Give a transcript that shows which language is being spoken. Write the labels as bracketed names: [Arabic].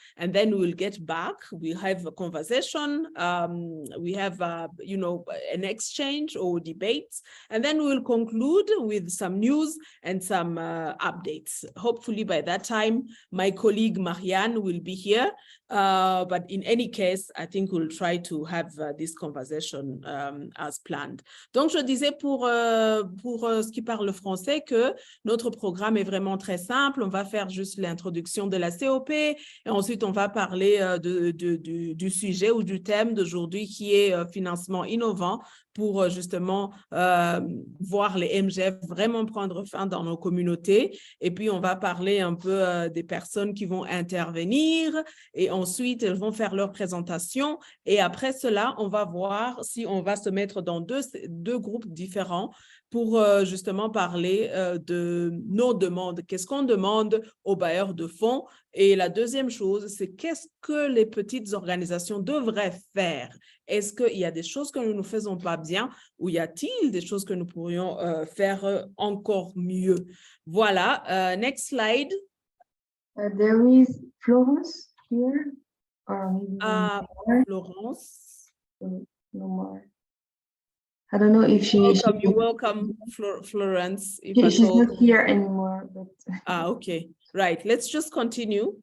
[English] And then we'll get back, we have a conversation, we have, you know, an exchange or debates, and then we'll conclude with some news and some updates. Hopefully by that time, my colleague Marianne will be here. But in any case, I think we'll try to have this conversation as planned. [French] Donc, je disais pour ce qui parle français que notre programme est vraiment très simple. On va faire juste l'introduction de la COP et ensuite on va parler du sujet ou du thème d'aujourd'hui qui est financement innovant pour justement voir les MGF vraiment prendre fin dans nos communautés. Et puis, on va parler un peu des personnes qui vont intervenir et ensuite, elles vont faire leur présentation. Et après cela, on va voir si on va se mettre dans deux groupes différents pour justement parler de nos demandes. Qu'est-ce qu'on demande aux bailleurs de fonds? Et la deuxième chose, c'est qu'est-ce que les petites organisations devraient faire? Est-ce qu'il y a des choses que nous ne faisons pas bien ou y a-t-il des choses que nous pourrions faire encore mieux? [English] Voilà, next slide. There is Florence here, or maybe more. Florence. No more. I don't know if You're welcome, Florence. She's not here anymore. But okay. Right. Let's just continue.